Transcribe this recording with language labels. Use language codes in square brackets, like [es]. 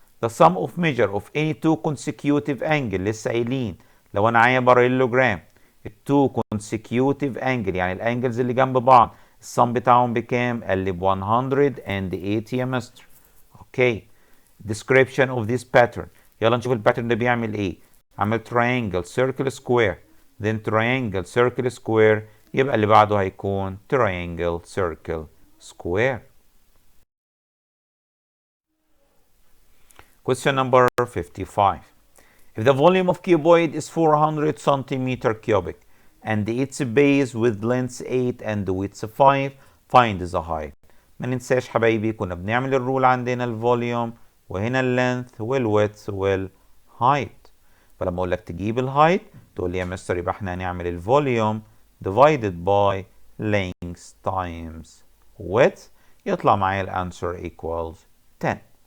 [en] The sum of measure of any two consecutive angle [ar] لسه قايلين لو انا معايا باراليلوجرام التو consecutive angle يعني الانجلز اللي جنب بعض السم بتاعهم بكام؟ قال لي ب 180 يا مستر. [en] Okay. Description of this pattern. [ar] يلا نشوف الباترن ده بيعمل ايه. [en] عمل triangle circle square then triangle circle square [ar] يبقى اللي بعده هيكون [en] triangle circle square. Question number 55. If the volume of cuboid is 400 centimeter cubic and its base with length 8 and width 5, find the height. [ar] ما ننساش حبايبي كنا بنعمل الرول عندنا الفوليوم وهنا اللينث والويدث والهايت. فلما اقول لك تجيب الهايت تقول لي يا مستر يبقى احنا هنعمل الفوليوم [en] divided by length times width، [ar] يطلع معايا الانسر [en] equals 10.